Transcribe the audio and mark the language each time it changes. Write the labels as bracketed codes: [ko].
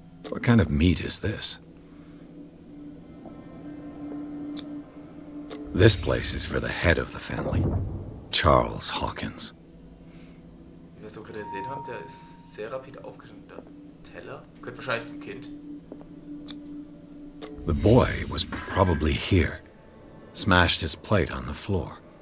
[en] What kind of meat is this? This place is for the head of the family, Charles Hawkins. [de] Wie wir so gerade gesehen haben, der ist sehr rapide aufgeschnitten. Der Teller gehört wahrscheinlich zum Kind. [en] The boy was probably here, smashed his plate on the floor.